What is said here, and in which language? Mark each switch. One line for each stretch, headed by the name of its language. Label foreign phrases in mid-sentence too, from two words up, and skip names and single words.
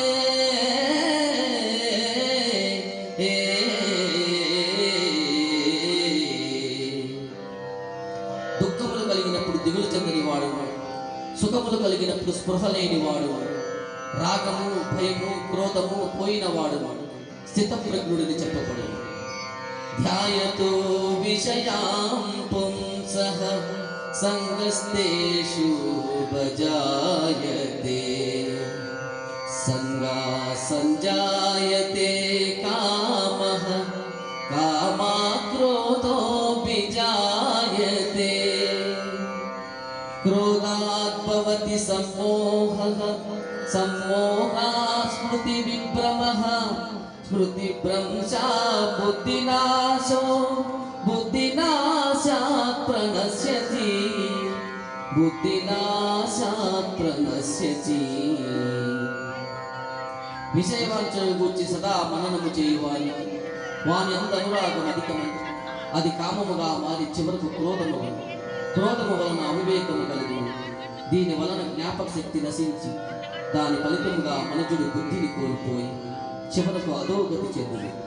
Telugu: దుఃఖములు కలిగినప్పుడు దిగులు చెందని వాడు, సుఖములు కలిగినప్పుడు స్పృహ లేని వాడు, రాగము భయము క్రోధము పోయినవాడు స్థితప్రజ్ఞుడిని చెప్పబడింది.
Sanskrit: ధ్యాయతో విషయాం పుంసః संगस्तेषु भजायते संगा संजायते कामः कामात् क्रोधो विजायते क्रोधात् भवति सम्मोहः सम्मोहात् स्मृतिविभ्रमः स्मृतिभ्रंशात् बुद्धिनाशो बुद्धिनाशात् प्रणश्यति बुद्धिनाशात् प्रणश्यति
Telugu: విషయవాంఛను గూర్చి సదా మననము చేయువాని వాని అంత అనురాగం అధికమై అది కామముగా మారి చివరకు క్రోధము వలన అవివేకము కలుగును. దీని వలన జ్ఞాపక శక్తి నశించి దాని ఫలితముగా మనుజుడు బుద్ధిని కోల్పోయి చివరకు అధోగతి చెందును.